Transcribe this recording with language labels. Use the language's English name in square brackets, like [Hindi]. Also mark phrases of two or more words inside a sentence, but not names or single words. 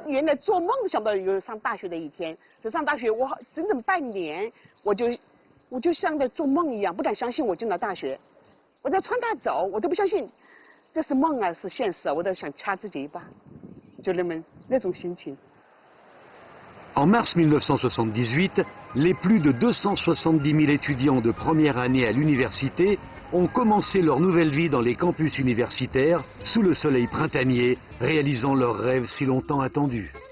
[Chinese] 原来做梦都想不到有上大学的一天，就上大学，我整整半年，我就像在做梦一样，不敢相信我进了大学。我在川大走，我都不相信这是梦啊，是现实啊，我都想掐自己一把，就那种心情。 [French] En mars 1978, les plus de 270 000 étudiants de première année à l'université ont commencé leur nouvelle vie dans les campus universitaires, sous le soleil printanier, réalisant leurs rêves si longtemps attendus.